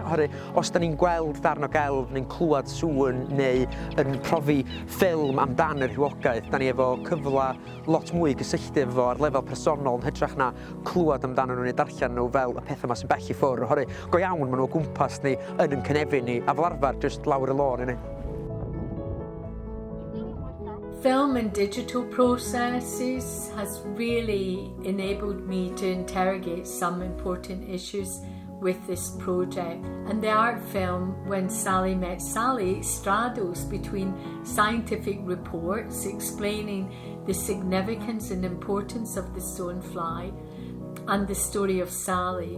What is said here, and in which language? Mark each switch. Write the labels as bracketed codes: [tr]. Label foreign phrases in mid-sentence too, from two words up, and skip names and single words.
[cy] Oherwydd os da ni'n gweld darn o gelf neu'n clywed sŵn neu yn profi ffilm amdan yr rhywogaeth, da ni efo cyfle lot mwy gysylltu efo ar lefel personol yn hytrach na clywed amdano nhw neu darllen nhw fel y pethau yma sy'n bell i ffwrdd. Oherwydd go iawn maen nhw o gwmpas ni yn cynefin ni, a fel arfer jyst lawr y lôn yna. [en] Film and digital processes has really enabled me to interrogate some important issues with this project. And the art film, When Sally Met Sally, straddles between scientific reports explaining the significance and importance of the stonefly and the story of Sally.